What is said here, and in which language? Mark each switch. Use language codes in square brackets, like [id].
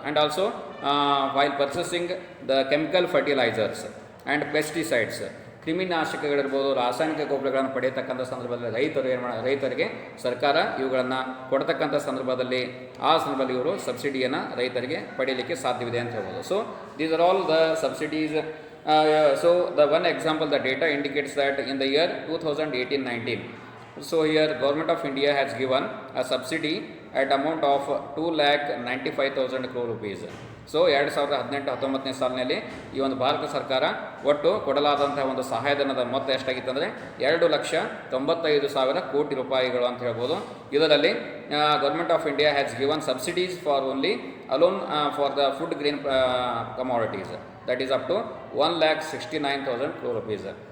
[en] and also while purchasing the chemical fertilisers and pesticides, [kn] ಕ್ರಿಮಿನಾಶಕಗಳಿರ್ಬೋದು, ರಾಸಾಯನಿಕ ಗೊಬ್ಬರಗಳನ್ನು ಪಡೆಯತಕ್ಕಂಥ ಸಂದರ್ಭದಲ್ಲಿ ರೈತರಿಗೆ ಸರ್ಕಾರ ಇವುಗಳನ್ನು ಕೊಡ್ತಕ್ಕಂಥ ಸಂದರ್ಭದಲ್ಲಿ ಇವರು ಸಬ್ಸಿಡಿಯನ್ನು ರೈತರಿಗೆ ಪಡೆಯಲಿಕ್ಕೆ ಸಾಧ್ಯವಿದೆ ಅಂತ ಹೇಳ್ಬೋದು. [en] So these are all the subsidies. So the one example, the data indicates that in the year 2018-19, so here Government of India has given a subsidy at amount of 2,95,000 crore rupees. [kn] So 2018-19 ಸಾಲಿನಲ್ಲಿ ಈ ಒಂದು ಭಾರತ ಸರ್ಕಾರ ಒಟ್ಟು ಕೊಡಲಾದಂತಹ ಒಂದು ಸಹಾಯಧನದ ಮೊತ್ತ ಎಷ್ಟಾಗಿತ್ತು ಅಂದರೆ 2,95,000 ಕೋಟಿ ರೂಪಾಯಿಗಳು ಅಂತ ಹೇಳ್ಬೋದು. [en] ಇದರಲ್ಲಿ government of India has given subsidies for only alone for the food green commodities, that is up to 1,69,000 crore rupees.